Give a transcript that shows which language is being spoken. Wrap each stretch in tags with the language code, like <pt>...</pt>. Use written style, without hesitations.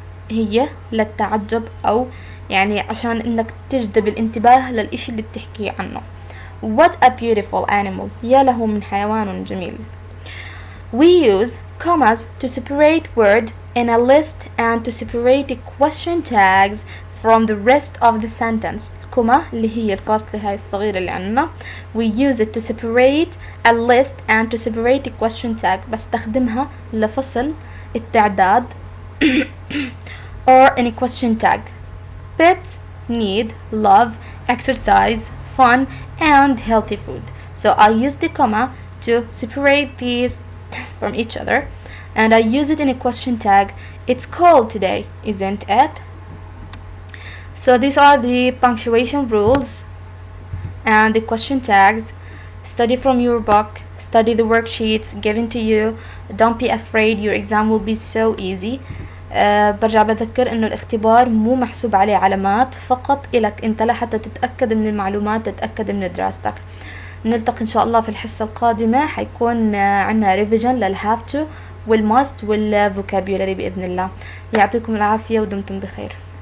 <ar>هي للتعجب أو يعني عشان إنك تجذب الانتباه للإشي اللي بتحكيه عنه.</ar> <en>What a beautiful animal.</en> <ar>يا له من حيوان جميل.</ar> <en>We use commas to separate word in a list and to separate the question tags from the rest of the sentence.</en> <ar>الكوما اللي هي الفاصلة هاي الصغيرة اللي عندنا.</ar> <en>We use it to separate a list and to separate the question tag.</en> <ar>بستخدمها لفصل التعداد</ar> <en>or in a question tag. Pet, need, love, exercise, fun, and healthy food. So I use the comma to separate these from each other, and I use it in a question tag. It's cold today, isn't it? So these are the punctuation rules and the question tags. Study from your book, study the worksheets given to you. Don't be afraid, your exam will be so easy.</en> <ar>برجع بذكر انه الاختبار مو محسوب عليه علامات، فقط إلك انت لحتى تتأكد من المعلومات، تتأكد من دراستك. نلتقي ان شاء الله في الحصة القادمة، حيكون عنا ريفيجن للهاف تو والماست والفوكابيولاري بإذن الله. يعطيكم العافية ودمتم بخير.</ar>